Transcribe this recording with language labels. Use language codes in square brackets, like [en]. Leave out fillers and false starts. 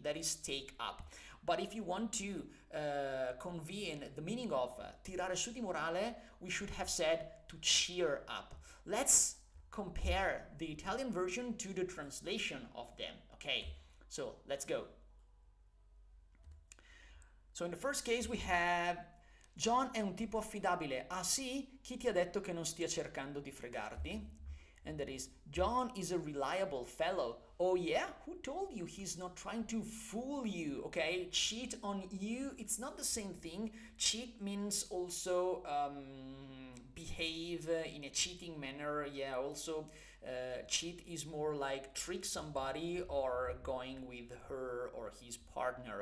[en] That is take up. But if you want to convene the meaning of [it] tirare su di morale, [en] we should have said to cheer up. Let's compare the Italian version to the translation of them. Okay, so let's go. So in the first case we have John [it] è un tipo affidabile. Ah sì? Chi ti ha detto che non stia cercando di fregarti? [en] And that is, John is a reliable fellow. Oh yeah? Who told you he's not trying to fool you? Okay, cheat on you, it's not the same thing. Cheat means also behave in a cheating manner. Yeah, also cheat is more like trick somebody or going with her or his partner.